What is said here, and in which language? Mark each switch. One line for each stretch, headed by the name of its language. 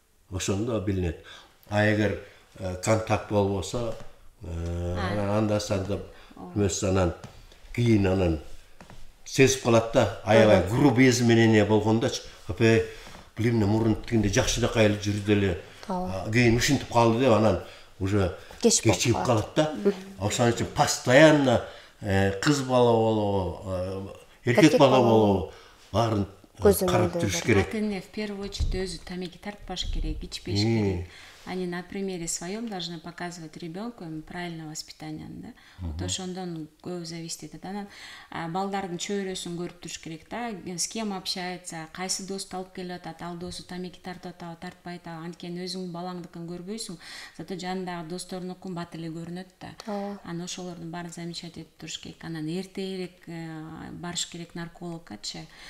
Kyrgyz: Ошондо билинет. А эгер контакт болбосо, анда санда анан кийин анан сезип калат да, аябай грубиязм менен болгондочу, апе билем мурун тигинде жакшынакай эле жүрдү эле, кийин ушинтип калды деп анан уже кечигип калат да. Ошон үчүн постоянно кыз бала болобу, эркек бала болобу, баарын карап туруш керек. Ата эне
Russian: в первую очередь
Kyrgyz: өзү тамеки тартпаш керек, ичпеш керек.
Russian: Они на примере своем должны показывать ребенку правильное воспитание, да.
Kyrgyz: Вот ошондон көп зависит этет. Анан балдардын чөйрөсүн көрүп туруш керек да,
Russian: с кем общается,
Kyrgyz: кайсы досту алып келип атат, ал досу тамеки тартып атабы, тартпайт абы. Анткени өзүң балаңдыкын көрбөйсүң, зато жанындагы досторунукун бат эле көрүнөт да. Анан ошолордун баарын замечать этип туруш керек. Анан эртерээк барыш керек наркологкачы.